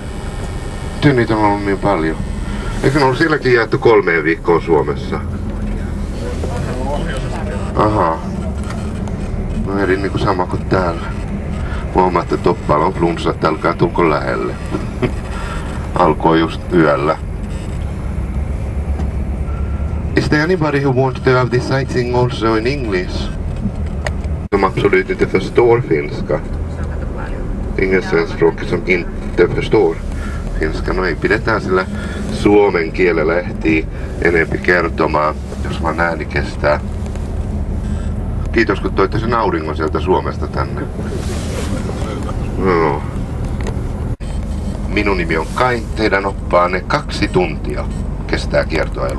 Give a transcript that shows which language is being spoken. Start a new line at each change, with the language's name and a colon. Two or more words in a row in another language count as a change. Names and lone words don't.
Finnish: Nyt niitä on ollut niin paljon. Eikö ne ollut sielläkin jaettu 3 viikkoon Suomessa? Ahaa. No eli niinku sama kuin täällä. Huomaa, että Toppaalla on flunssa, että älkää tulko lähelle. Alkoi just yöllä.
English: Is there anybody who wants to have this sightseeing also in English?
Swedish: Som absolut inte förstår finska. Ingen svenskspråkig som inte förstår finska.
Finnish: No ei pidetään sillä suomen kielellä ehtii enempi kertomaan, jos vaan ääni kestää. Kiitos kun toitte sen auringon sieltä Suomesta tänne. No. Minun nimi on Kai, teidän oppaanne 2 tuntia kestää kiertoailu.